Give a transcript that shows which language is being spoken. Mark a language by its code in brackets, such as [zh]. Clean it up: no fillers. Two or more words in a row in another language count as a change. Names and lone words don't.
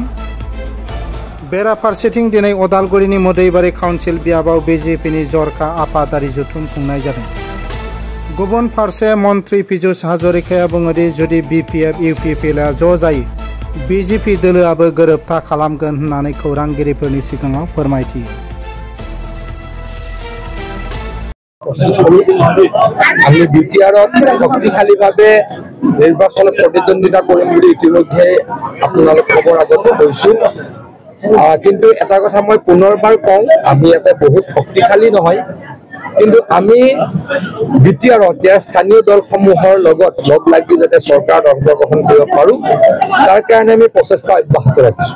[brx] बेराफारसेथिं दिनै अदालगुरिनि मोदैबारि काउन्सिल बियाबाव बीजेपीनि जरखा आफादारि जथुम खुंनाय जादों। गुबुन फारसे मन्त्रि पीयूष हाजरिकाया बुङोदि जुदि बीपीएफ इउपिपिएलआ ज' जायो बीजेपी दोलोआबो गोरोबथा खालामगोन होननानै खौरांगिरिफोरनि सिगाङाव फोरमायथियो। [as] আমি বিটিআরত শক্তিশালীভাৱে নিৰ্বাচনত প্ৰতিদ্বন্দ্বিতা কৰিম বুলি ইতিমধ্যে আপোনালোক খবৰ আগত কৈছো। কিন্তু এটা কথা মই পুনৰবাৰ কওঁ, আমি এটা বহুত শক্তিশালী নহয়, কিন্তু আমি বিটিআৰত স্থানীয় দলসমূহৰ লগত লগ লাগি যাতে চৰকাৰত অংশগ্ৰহণ কৰিব পাৰোঁ তাৰ কাৰণে আমি প্ৰচেষ্টা অব্যাহত ৰাখিছোঁ।